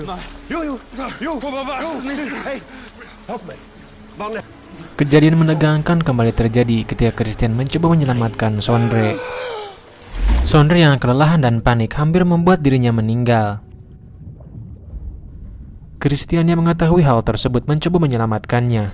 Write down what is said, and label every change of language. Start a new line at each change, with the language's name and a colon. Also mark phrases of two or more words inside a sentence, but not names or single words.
Norwegian: Jo. Hei, hør på meg. Vannet.
Indonesian: Kejadian menegangkan kembali terjadi ketika Christian mencoba menyelamatkan Sondre. Sondre yang kelelahan dan panik hampir membuat dirinya meninggal. Christian yang mengetahui hal tersebut mencoba menyelamatkannya.